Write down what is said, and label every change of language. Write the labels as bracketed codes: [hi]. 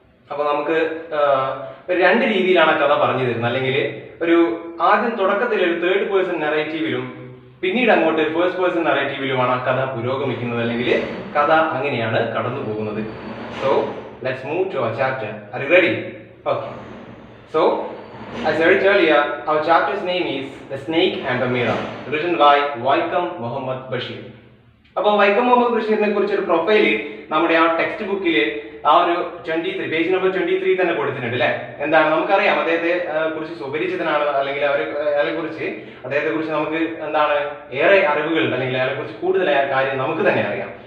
[ml] അപ്പോൾ നമുക്ക് രണ്ട് രീതിയിലാണ് കഥ പറഞ്ഞു തരുന്നത്. അല്ലെങ്കിൽ ഒരു ആദ്യം തുടക്കത്തിൽ ഒരു തേർഡ് പേഴ്സൺ നറേറ്റീവിലും പിന്നീട് അങ്ങോട്ട് ഒരു ഫസ്റ്റ് പേഴ്സൺ നറേറ്റീവിലുമാണ് ആ കഥ പുരോഗമിക്കുന്നത്, അല്ലെങ്കിൽ കഥ അങ്ങനെയാണ് കടന്നു പോകുന്നത്. [en] So let's move to our chapter. Are you ready? Okay, so as I said earlier, our chapter's name is The Snake and the Mirror, written by Vaikam Muhammad Bashir. [ml] അപ്പോൾ വൈക്കം മുഹമ്മദ് ബഷീറിനെ കുറിച്ച് ഒരു പ്രൊഫൈല് നമ്മുടെ ആ ടെക്സ്റ്റ് ബുക്കിൽ ആ ഒരു 23 page number 23 തന്നെ കൊടുത്തിട്ടുണ്ട്. അല്ലെ, എന്താണ്, നമുക്കറിയാം അദ്ദേഹത്തെ കുറിച്ച് സുപരിചിതനാണ്, അല്ലെങ്കിൽ അയാളെ കുറിച്ച് നമുക്ക് എന്താണ് ഏറെ അറിവുകളുണ്ട്, അല്ലെങ്കിൽ അയാളെ കുറിച്ച് കൂടുതലായ കാര്യം നമുക്ക് തന്നെ അറിയാം.